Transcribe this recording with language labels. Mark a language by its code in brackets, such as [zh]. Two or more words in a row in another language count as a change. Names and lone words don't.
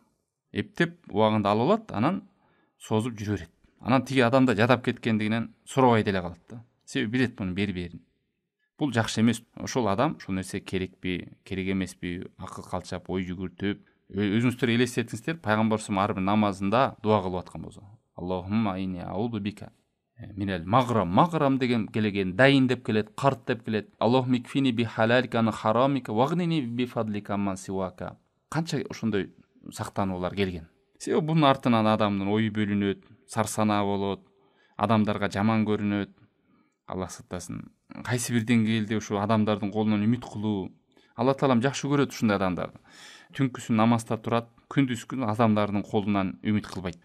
[ky] Эптеп убагында алып алат, анан созуп жүрө берет. Анан тиги адамда жадап кеткендигинен сурабай деле калат да. Себеби билет муну бербээрин. Бул жакшы эмес. Ошол адам ушул нерсе керекпи, керек эмеспи, акыл калчап, ой жүгүртүп, өзүңүздөр элестетиңиздер, пайгамбар [ar] صلى الله عليه [ky] ар бир намазында дуа кылып аткан болсо. [ar] اللهم إني أعوذ بك من المغرم [ky] деген келген, дайын деп келет, карт деп келет. [ar] اللهم اكفني بحلالك عن حرامك وأغنني بفضلك عمن سواك. [ky] Канча ошондой сактануулар келген. Себеби бунун артынан адамдын ою бөлүнөт, сарсанаа болот, адамдарга жаман көрүнөт. Аллах сактасын. Кайсы бир деңгээлде ушу адамдардын колунан үмүт кылуу, Аллах таалам жакшы көрөт ушундай адамдарды. Түнкүсүн намазда турат, күндүзгүн адамдардын колунан үмүт кылбайт.